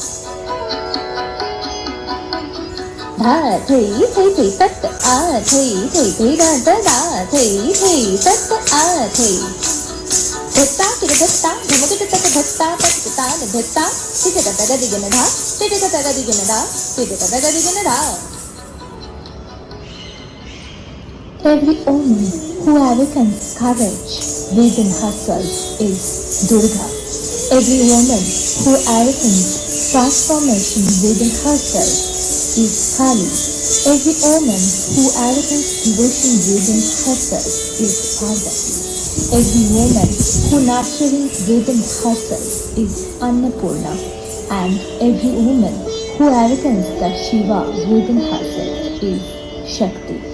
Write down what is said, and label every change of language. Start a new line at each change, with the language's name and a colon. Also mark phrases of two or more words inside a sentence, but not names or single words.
English: धा थे तत आ थे धा धा धा थे तत आ थे धत्ता टिक धत्ता धमक तक धत्ता तक तान धत्ता टिक तक गदी घन धा टिक तक गदी घन धा टिक तक गदी घन धा Every woman who awakens courage within herself is Durga. Every woman who awakens transformation within herself is Kali. Every woman who awakens devotion within herself is Parvati. Every woman who nurturing within herself is Annapurna. And every woman who awakens the Shiva within herself is Shakti.